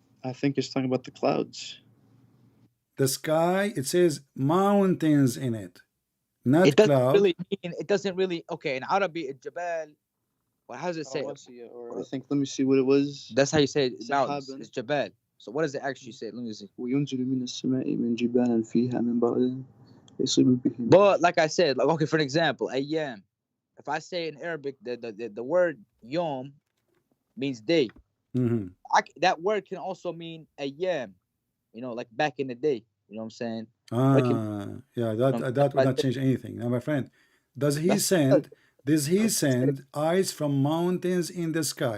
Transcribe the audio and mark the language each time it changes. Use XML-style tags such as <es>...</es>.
<en>I think it's talking about the clouds. The sky, it says mountains in it, not It doesn't cloud. really mean. It doesn't really. Okay, in Arabic, Jabal. Well, how does it say? Or I think, let me see what it was. That's how you say it. Mountains.</en> <ar>Sahaban.</ar> <en>It's Jabal. So what does it actually say? Let me see.</en> <ar>وينزل من السماء من جبال فيها من بعد يصيب به.</ar> <en>But like I said, like okay, for an example, ayyam. If I say in Arabic, the word yom means day. Mm-hmm. That word can also mean ayyam. You know, like back in the day. You know what I'm saying? Yeah, that would not change anything. Now, my friend, does he send ice from mountains in the sky?</en>